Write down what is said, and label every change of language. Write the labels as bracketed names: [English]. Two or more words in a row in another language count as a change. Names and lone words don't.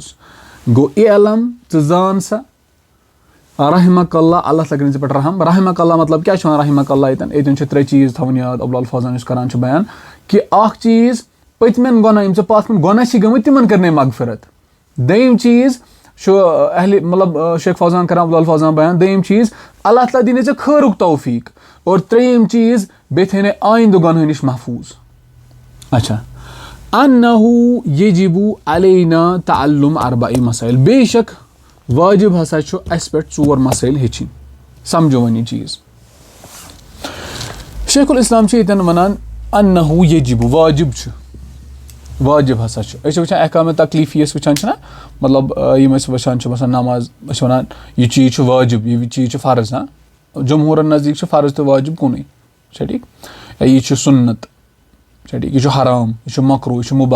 [Kashmiri] گوٚو علم ژٕ زان سا [Arabic] رحمک اللہ [Kashmiri] اللہ تعالیٰ کٔرِنَے ژےٚ پٮ۪ٹھ رحم. [Arabic] رحمک اللہ [Kashmiri] مطلب کیاہ چھُ وَنان [Arabic] رحمک اللہ [Kashmiri] ییٚتٮ۪ن چھِ 3 چیٖز تھاوٕنۍ یاد عبدالفاضان یُس کران چھُ بیان کہِ اکھ چیٖز پٔتمٮ۪ن گۄناہ یِم ژےٚ پَتھ کُن گۄناہ چھِ گٔمٕتۍ تِمن کٔرنَے مغفرت. دوٚیِم چیٖز چھُ مطلب شیخ فوزان کران عبدالفاضان بیان. دوٚیِم چیٖز اللہ تعالیٰ دِینَے ژےٚ خٲرُک توفیٖق. اور ترٛیٚیِم چیٖز بیٚیہِ تھٲینَے آیندٕ گۄنہٕ نِش محفوٗظ. اچھا [Arabic] انہو یجب علینا تعلم [Kashmiri] 4 مسائل بے شک واجب ہسا چھُ اَسہِ پٮ۪ٹھ 4 مسائل ہیٚچھِنۍ. سمجھو وۄنۍ یہِ چیٖز. شیخ الاسلام چھِ ییٚتٮ۪ن وَنان [Arabic] انہو یجب [Kashmiri] واجب چھُ واجب ہسا چھُ. أسۍ چھِ وٕچھان احکامِ تکلیٖفی أسۍ وٕچھان چھِنہ مطلب یِم أسۍ وٕچھان چھِ مثلاً نماز أسۍ چھِ وَنان یہِ چیٖز چھُ واجب یہِ چیٖز چھُ فرض ہاں جمہوٗرن نزدیٖک چھُ فرض تہٕ واجب کُنُے چھا ٹھیٖک یا یہِ چھُ سُنت چھا ٹھیٖک یہِ چھُ حرام یہِ چھُ مکروٗہ یہِ چھُ مُباح.